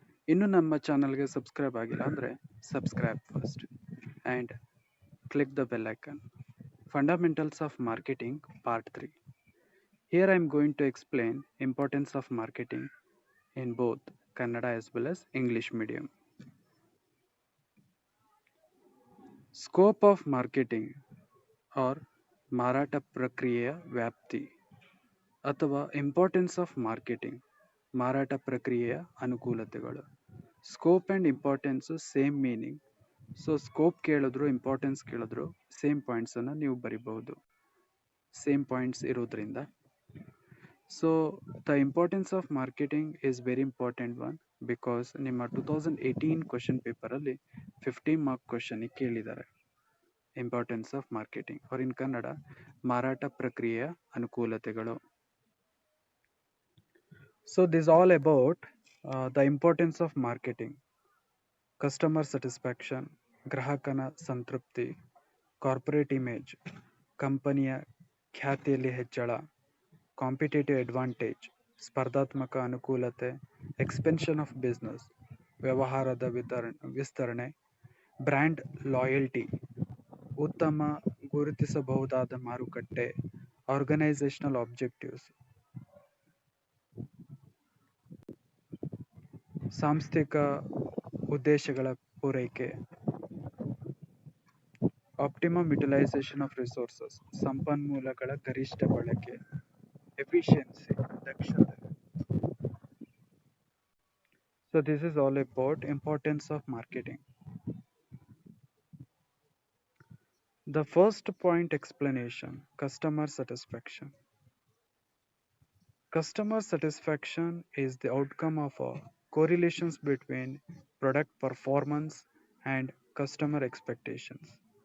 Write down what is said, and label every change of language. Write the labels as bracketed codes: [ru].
[kn] ಇನ್ನು ನಮ್ಮ ಚಾನಲ್ಗೆ ಸಬ್ಸ್ಕ್ರೈಬ್ ಆಗಿಲ್ಲ ಅಂದರೆ [en] Subscribe first and click the bell icon. Fundamentals of Marketing Part 3. Here I am going to explain importance of marketing in both Kannada as well as English medium. Scope of marketing or [kn] ಮಾರಾಟ ಪ್ರಕ್ರಿಯೆಯ ವ್ಯಾಪ್ತಿ ಅಥವಾ [en] importance of marketing [kn] ಮಾರಾಟ ಪ್ರಕ್ರಿಯೆಯ ಅನುಕೂಲತೆಗಳು. [en] Scope and importance same meaning. So scope ಕೇಳಿದ್ರು importance ಕೇಳಿದ್ರು same ಪಾಯಿಂಟ್ಸನ್ನು [kn] ನೀವು ಬರಿಬಹುದು, [en] Same points ಇರೋದ್ರಿಂದ. So the importance of marketing is very important one, because ನಿಮ್ಮ 2018 question ಪೇಪರಲ್ಲಿ 50 mark ಕ್ವಶನಿಗೆ ಕೇಳಿದ್ದಾರೆ importance of marketing or in Kannada [kn] ಮಾರಾಟ ಪ್ರಕ್ರಿಯೆಯ ಅನುಕೂಲತೆಗಳು. [en] So this is all about the importance of marketing. Customer satisfaction, [kn] ಗ್ರಾಹಕನ ಸಂತೃಪ್ತಿ, [en] corporate image, [kn] ಕಂಪನಿಯ ಖ್ಯಾತಿಯಲ್ಲಿ ಹೆಚ್ಚಳ, [en] competitive advantage, [kn] ಸ್ಪರ್ಧಾತ್ಮಕ ಅನುಕೂಲತೆ, [en] expansion of business, [kn] ವ್ಯವಹಾರದ ವಿಸ್ತರಣೆ, [en] brand loyalty, [kn] ಉತ್ತಮ ಗುರುತಿಸಬಹುದಾದ ಮಾರುಕಟ್ಟೆ, [en] organisational objectives, [kn] ಸಾಂಸ್ಥಿಕ ಉದ್ದೇಶಗಳ ಪೂರೈಕೆ, [en] optimum utilization of resources, [kn] ಸಂಪನ್ಮೂಲಗಳ ಗರಿಷ್ಠ ಬಳಕೆ, ಎಫಿಷಿಯನ್ಸಿ, ದಕ್ಷತೆ. [en] So this is all about importance of marketing. The first point explanation, customer satisfaction. Customer satisfaction is the outcome of correlations between product performance and customer expectations.